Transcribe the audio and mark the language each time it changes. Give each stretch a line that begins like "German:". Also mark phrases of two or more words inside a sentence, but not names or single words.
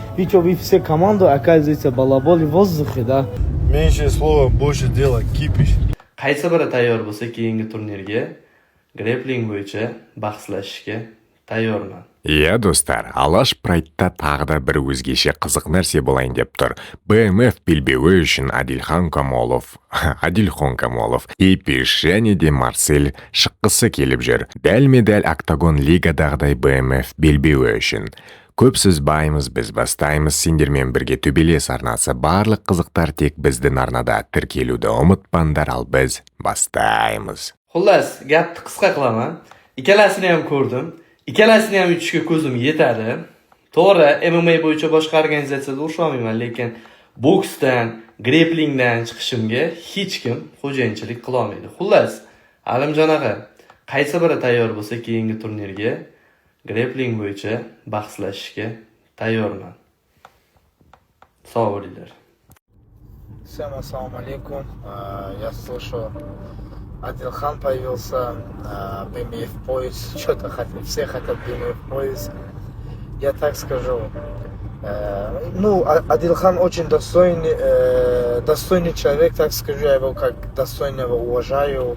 Russian: Ведь вы все команду, оказывается, балабол в воздухе, да? Меньше слова, больше дела, кипиш.
Uzbek: Qaysi biri tayyor bo'lsa keyingi turnirga grappling bo'yicha bahslashishga tayyorman.
Kazakh: Иә достар, Алаш Прайдта тағы да бір өзгеше қызық нәрсе болайын деп тұр. БМФ белбеуі үшін Адилхан Камолов, Кипиш және де Марсель шыққысы келіп жүр. Дәлме-дәл октагон лигадағыдай БМФ белбеуі үшін. Көп сызбаймыз, біз бастаймыз. Сендермен бірге төбелес арнасы. Барлық қызықтар тек біздің арнада. Тіркелуді ұмытпаңдар, ал біз бастаймыз.
Uzbek: Xullas, gapni qisqa qilaman. Ikkalasini ham ko'rdim. Ikkalasini ham yutishga ko'zim yetadi. To'g'ri, MMA bo'yicha boshqa organizatsiyada urisha olmayman, lekin boksdan, grapplingdan chiqishimga hech kim xo'jayinchilik qila olmaydi. Xullas, Alimjon aka, qaysi biri tayyor bo'lsa keyingi turnirga grappling bo'yicha bahslashishga tayyorman. Sog' bo'linglar.
Russian: Всем
Arabic: السلام عليكم.
Russian: Я слышу, Адилхан появился, BMF пояс. Что-то хотят, все хотят BMF пояс. Я так скажу. Адилхан очень достойный человек, так скажу, я его как достойного уважаю.